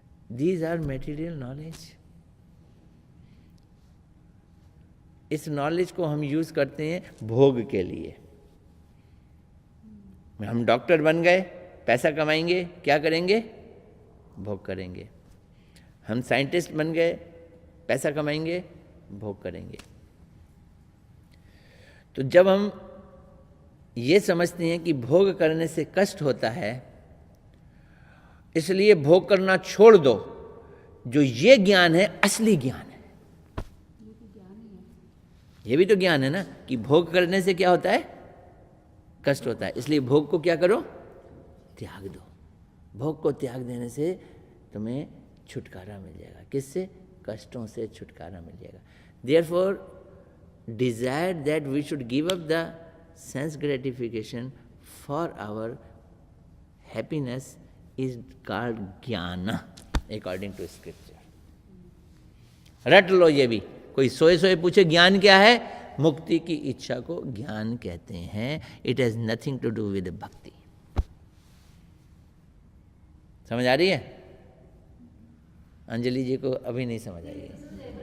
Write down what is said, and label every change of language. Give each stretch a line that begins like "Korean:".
English: These are material knowledge.
Hindi: इस knowledge को हम यूज़ करते हैं भोग के लिए। हम डॉक्टर बन गए, पैसा कमाएंगे, क्या करेंगे? भोग करेंगे। हम साइंटिस्ट बन गए, पैसा कमाएंगे, भोग करेंगे। तो जब हम ये समझते हैं कि भोग करने से कष्ट होता है, इसलिए भोग करना छोड़ दो, जो ये ज्ञान है असली ज्ञान है। ये भी तो ज्ञान है ना कि भोग करने से क्या होता है? कष्ट होता है। इसलिए भोग को क्या करो? त्याग दो। भोग को त्याग देने से तुम्हें छुटकारा मिल जाएगा। किससे? कष्टों से छुटकारा मिल जाएगा।
English: Therefore, desire that we should give up the sense gratification for our happiness is called jnana according to scripture.
Hindi: रट लो ये भी। कोई सोए सोए पूछे ज्ञान क्या है? मुक्ति की इच्छा को ज्ञान कहते हैं।
English: It has nothing to do with bhakti.
Hindi: समझ आ रही है? अंजलि जी को अभी नहीं समझ आई है।